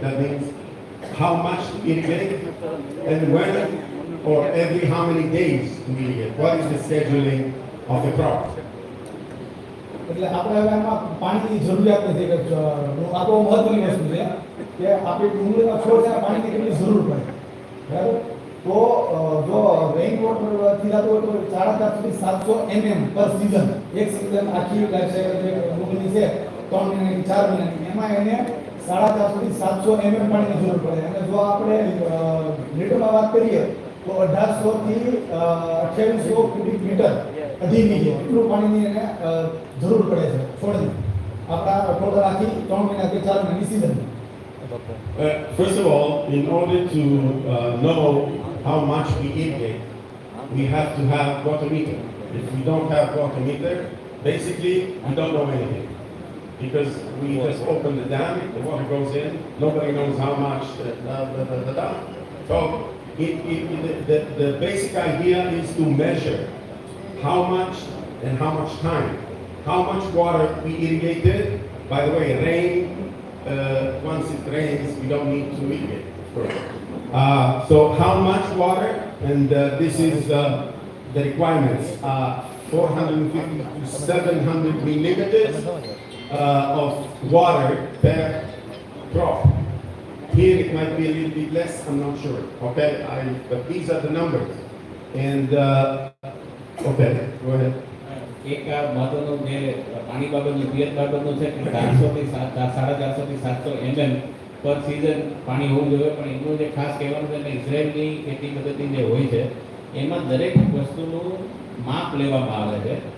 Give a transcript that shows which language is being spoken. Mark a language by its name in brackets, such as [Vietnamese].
[English] That means how much to irrigate and when or every how many days to irrigate. What is the scheduling of the crop? [Gujarati] એટલે આપણે હવે આમાં પાણીની જરૂરિયાત નથી કે આ બહુ મહત્વની વસ્તુ છે કે આપણે ડુંગળીના છોડ છે પાણીની કેટલી જરૂર પડે બરાબર. તો જો રેઇન વોટરથી થતું હોય તો 4,000 થી 700 mm પર સીઝન, એક સીઝન આખી લાઈફ સાયકલ જે ડુંગળી છે 3 મહિનાની 4 મહિનાની, એમાં એને 450 થી 700 mm પાણીની જરૂર પડે. અને જો આપણે લીટરમાં વાત કરીએ તો 1800 થી 2800 ક્યુબિક મીટર અઢી વીઘે એટલું પાણીની એને જરૂર પડે છે છોડને આપણા ટોટલ આખી 3 મહિના કે 4 મહિનાની season. [English] First of all, in order to know how much we irrigate, we have to have water meter. If we don't have water meter, basically we don't know anything because we just open the dam, the water goes in, nobody knows how much. So the basic idea is to measure how much and how much time, how much water we irrigated. By the way, rain. Once it rains, we don't need to irrigate, of course. So how much water? And this is the requirements: 450 to 700 millimeters of water per crop. Here it might be a little bit less. I'm not sure. Okay, but these are the numbers. And okay, go ahead. [Gujarati] એક આ મહત્વનું જે પાણી બાબતનું પિયત બાબતનું છે કે 400 થી 450 થી 700 mm પર સીઝન પાણી હોવું જોઈએ. પણ એનું જે ખાસ કહેવાનું છે કે ઇઝરાયલની ખેતી પદ્ધતિ જે હોય છે એમાં દરેક વસ્તુનું માપ લેવામાં આવે છે.